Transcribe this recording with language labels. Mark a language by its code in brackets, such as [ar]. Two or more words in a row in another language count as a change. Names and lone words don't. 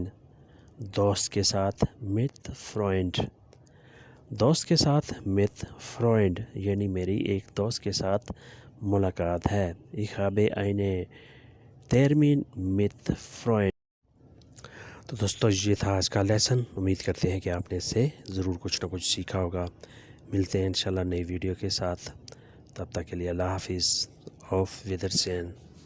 [ur] دوست کے ساتھ [de] mit Freund، [ur] دوست کے ساتھ [de] mit Freund [ur] یعنی میری ایک دوست کے ساتھ ملاقات ہے، [de] ich habe einen Termin mit Freund۔ [ur] تو دوستو یہ تھا آج کا لیسن، امید کرتے ہیں کہ آپ نے اس سے ضرور کچھ نہ کچھ سیکھا ہوگا۔ ملتے ہیں انشاءاللہ نئی ویڈیو کے ساتھ، تب تک کے لیے اللہ حافظ، [de] auf Wiedersehen۔